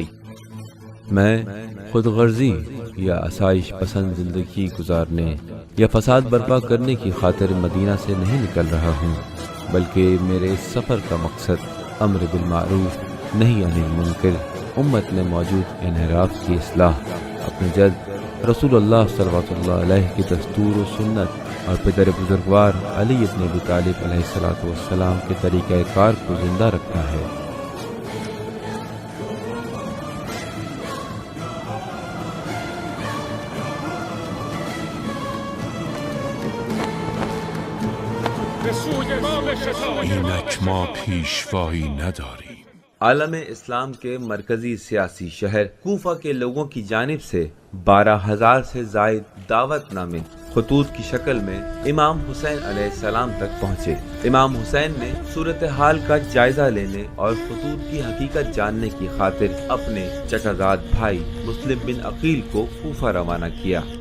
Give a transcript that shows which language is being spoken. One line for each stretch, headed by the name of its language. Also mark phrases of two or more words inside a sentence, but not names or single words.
Urdu: میں خود غرضی یا آسائش پسند زندگی گزارنے یا فساد برپا کرنے کی خاطر مدینہ سے نہیں نکل رہا ہوں، بلکہ میرے اس سفر کا مقصد
Arabic: امر بالمعروف نہی عن المنکر،
Urdu: امت میں موجود انحراف کی اصلاح، اپنے جد
Arabic: رسول اللہ صلی اللہ علیہ
Urdu: کی دستور و سنت اور پدر بزرگوار علی ابن ابی طالب
Arabic: علیہ السلام
Urdu: کے طریقہ کار کو زندہ رکھنا ہے۔
Persian: اینک ما پیشوایی نداریم۔
Urdu: عالم اسلام کے مرکزی سیاسی شہر کوفہ کے لوگوں کی جانب سے 12,000 سے زائد دعوت نامے خطوط کی شکل میں امام حسین
Arabic: علیہ السلام
Urdu: تک پہنچے۔ امام حسین نے صورتحال کا جائزہ لینے اور خطوط کی حقیقت جاننے کی خاطر اپنے چچا زاد بھائی مسلم بن عقیل کو کوفہ روانہ کیا۔